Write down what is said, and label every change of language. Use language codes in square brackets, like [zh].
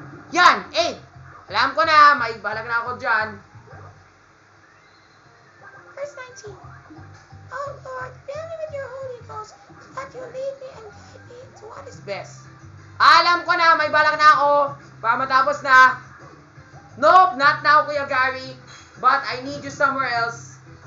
[tl] Yan, 8. Alam ko na, may balag na ako dyan. [en] Verse 19. Oh Lord, fill me with your Holy Ghost, that you lead me and guide me to what is Best. [tl] Alam ko na, may balag na ako. Para matapos na. [en] Nope, not now, [tl] Kuya Gary. [en] But I need you somewhere else.